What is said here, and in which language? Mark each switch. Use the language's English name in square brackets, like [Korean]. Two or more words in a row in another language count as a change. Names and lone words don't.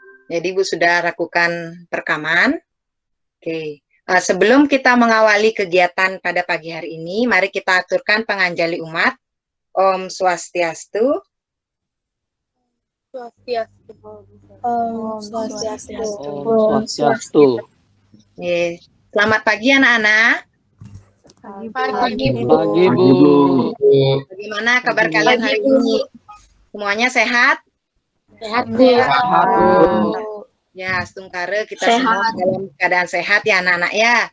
[Indonesian] Jadi Ibu sudah lakukan perekaman. Oke. Sebelum kita mengawali kegiatan pada pagi hari ini, mari kita aturkan penganjali umat. Om Swastiastu. Swastiastu. Om Swastiastu. Om Swastiastu. Selamat pagi anak-anak. Pagi, Bu. Pagi, Bu. Bagaimana kabar kalian hari ini? Semuanya sehat? Sehat, Bu. Sehat, Bu. Ya, Stungkare kita semua dalam keadaan sehat ya anak-anak ya.